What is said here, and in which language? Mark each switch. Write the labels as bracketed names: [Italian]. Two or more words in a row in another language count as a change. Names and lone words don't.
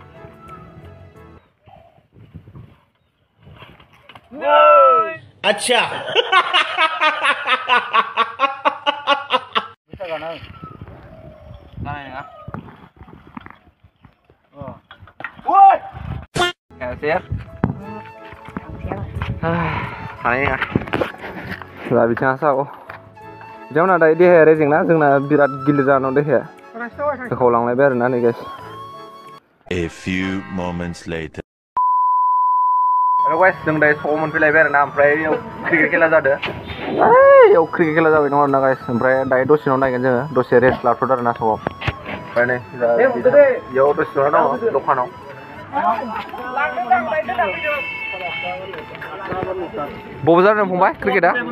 [Bodo] अच्छा जानाय नङा हानाय नङा दा बिथाङा सावो बिथांमोना दायो देहाया रेजेंना जोंना बिराद गिलिर जाना दं देहाया होखावलांलायबाय आरोना नै गाइस [English] A few moments later [Bodo] हेल' गाइस जों दायो स'आव मोनफैलायबाय आरोना ओमफ्राय इयाव क्रिकेट खेला जादों इयाव क्रिकेट खेला जाबाय दं आरोना गाइस ओमफ्राय दायो दसे उनाव नायगोन जोङो दसे रेस्ट लाथ'दो आरोना स'आव ओमफ्राय नै इयाव दसे जना दङ दखानाव बबाव जादों फंबाय क्रिकेटा